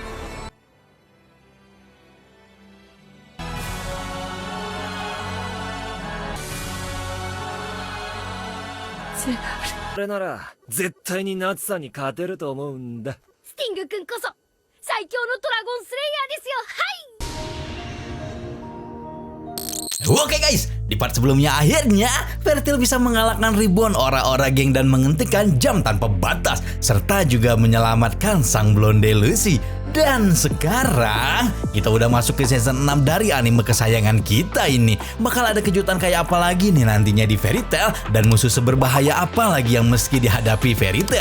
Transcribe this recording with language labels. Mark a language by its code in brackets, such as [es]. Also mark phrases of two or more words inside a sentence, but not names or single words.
[ja] これなら絶対にナツさんに勝てると思うんだ。スティング君こそ最強のドラゴンスレイヤーですよ。はい。 [id] Oke guys, di part sebelumnya akhirnya Fairytail bisa mengalahkan ribuan ora-ora geng dan menghentikan jam tanpa batas serta juga menyelamatkan sang blonde Lucy. Dan sekarang kita udah masuk ke season 6 dari anime kesayangan kita ini. Bakal ada kejutan kayak apa lagi nih nantinya di Fairytail dan musuh seberbahaya apa lagi yang meski dihadapi Fairytail.